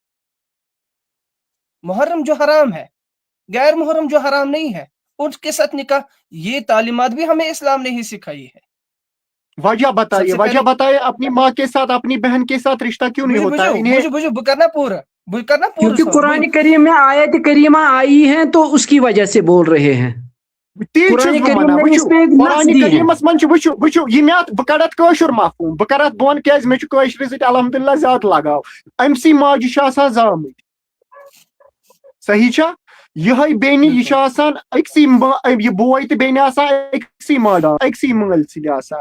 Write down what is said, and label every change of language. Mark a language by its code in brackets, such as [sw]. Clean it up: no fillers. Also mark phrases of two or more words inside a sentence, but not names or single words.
[ur] محرم جو حرام ہے، غیر محرم جو حرام نہیں ہے، اس کے ساتھ نکاح، یہ تعلیمات بھی ہمیں اسلام نے ہی سکھائی ہے. وجہ بتائیے، سب سے وجہ بتائیے، اپنی ماں کے ساتھ اپنی بہن کے ساتھ رشتہ کیوں نہیں ہوتا ہے انہیں؟ بجو کرنا پورا کیونکہ سوال. قرآن کریم میں آیت کریمہ آئی ہیں تو اس کی وجہ سے بول رہے ہیں. [ks] تی [ur] قرآن [ks] چھُس بہٕ [ur] کریم [ks] وَنان، [ur] میں اس [ks] وٕچھِو [ur] پہ ایک نص [ks] قرآن [ur] دی ہے. [ks] کریٖمس منٛز چھُ وٕچھِو یہِ مےٚ اَتھ بہٕ کَڑٕ اَتھ کٲشُر مفہوٗم، بہٕ کَرٕ اَتھ بۄن کیٛازِ مےٚ چھُ کٲشرِ سۭتۍ الحمدُاللہ زیادٕ لگاو. أمۍ سٕے ماجہِ چھِ آسان زامٕتۍ، صحیح چھا؟ یِہوٚے بیٚنہِ یہِ چھِ آسان أکسٕے یہِ بوے تہٕ بیٚنہِ آسان أکسٕے أکسٕے مٲلۍ سۭتۍ آسان.